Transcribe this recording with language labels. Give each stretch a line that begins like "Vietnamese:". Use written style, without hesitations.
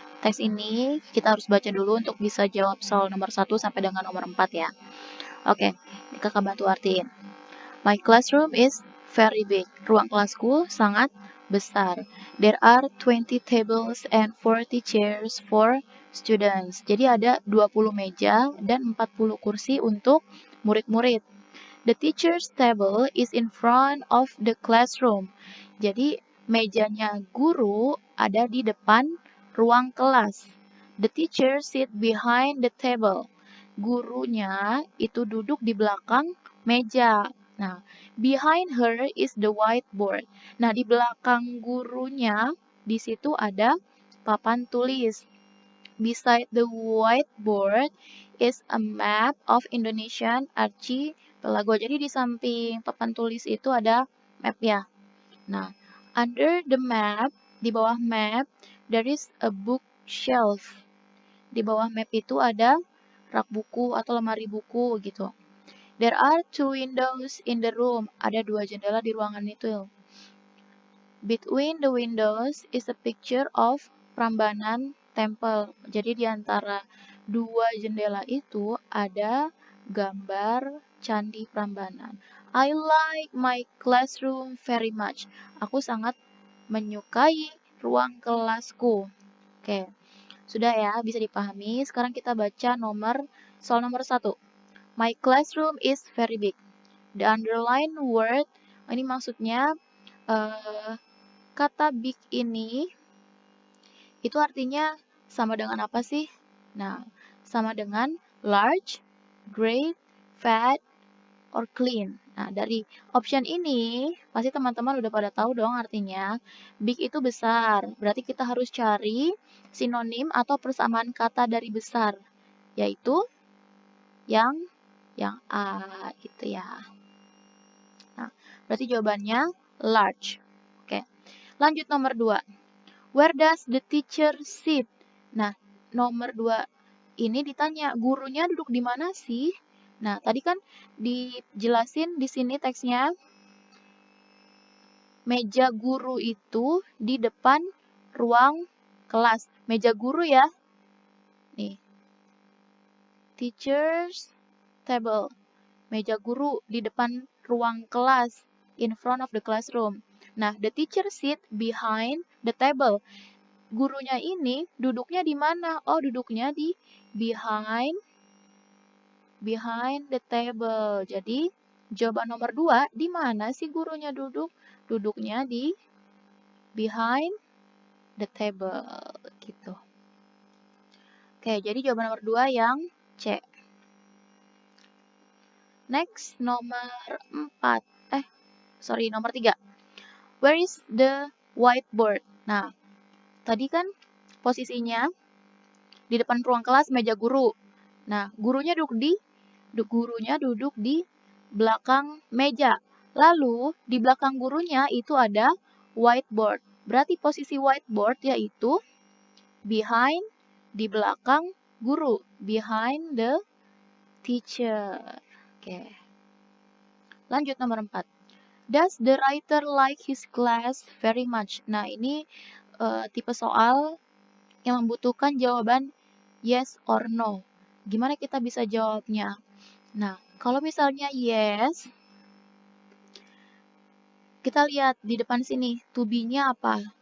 Indonesian: Teks ini kita harus baca dulu untuk bisa jawab soal nomor 1 sampai dengan nomor 4 ya. Oke, kakak bantu artiin.
English: My classroom is very big.
Indonesian: Ruang kelasku sangat besar.
English: There are 20 tables and 40 chairs for students.
Indonesian: Jadi ada 20 meja dan 40 kursi untuk murid-murid.
English: The teacher's table is in front of the classroom.
Indonesian: Jadi mejanya guru ada di depan ruang kelas.
English: The teacher sit behind the table.
Indonesian: Gurunya itu duduk di belakang meja. Nah,
English: behind her is the whiteboard.
Indonesian: Nah, di belakang gurunya di situ ada papan tulis.
English: Beside the whiteboard is a map of Indonesian archipelago.
Indonesian: Jadi di samping papan tulis itu ada map ya.
English: Nah, under the map,
Indonesian: di bawah map,
English: there is a bookshelf.
Indonesian: Di bawah map itu ada rak buku atau lemari buku gitu.
English: There are 2 windows in the room.
Indonesian: Ada 2 jendela di ruangan itu.
English: Between the windows is a picture of Prambanan Temple.
Indonesian: Jadi di antara 2 jendela itu ada gambar Candi Prambanan.
English: I like my classroom very much.
Indonesian: Aku sangat menyukai ruang kelasku. Oke, sudah ya, bisa dipahami. Sekarang kita baca soal nomor 1.
English: My classroom is very big. The underlined word,
Indonesian: ini maksudnya kata big ini itu artinya sama dengan apa sih? Nah, sama dengan large, great, fat, or clean. Nah, dari option ini pasti teman-teman udah pada tahu dong artinya. Big itu besar, berarti kita harus cari sinonim atau persamaan kata dari besar, yaitu yang A gitu ya. Nah, berarti jawabannya large. Oke. Lanjut nomor 2.
English: Where does the teacher sit?
Indonesian: Nah, nomor 2 ini ditanya, gurunya duduk di mana sih? Nah, tadi kan dijelasin di sini teksnya, meja guru itu di depan ruang kelas. Meja guru ya. Nih.
English: Teacher's table.
Indonesian: Meja guru di depan ruang kelas.
English: In front of the classroom. Nah, the teacher sit behind the table.
Indonesian: Gurunya ini duduknya di mana? Oh, duduknya di
English: behind the table.
Indonesian: Jadi, jawaban nomor 2, di mana sih gurunya duduk? Duduknya di
English: behind the table
Indonesian: gitu. Oke, jadi jawaban nomor 2 yang C. Next, nomor 3.
English: Where is the whiteboard?
Indonesian: Nah, tadi kan posisinya di depan ruang kelas meja guru. Nah, gurunya duduk di belakang meja. Lalu, di belakang gurunya itu ada whiteboard. Berarti posisi whiteboard yaitu behind, di belakang guru.
English: Behind the teacher.
Indonesian: Oke. Lanjut nomor 4.
English: Does the writer like his class very much?
Indonesian: Nah, ini tipe soal yang membutuhkan jawaban
English: yes or no.
Indonesian: Gimana kita bisa jawabnya? Nah, kalau misalnya yes, kita lihat di depan sini, to be-nya apa?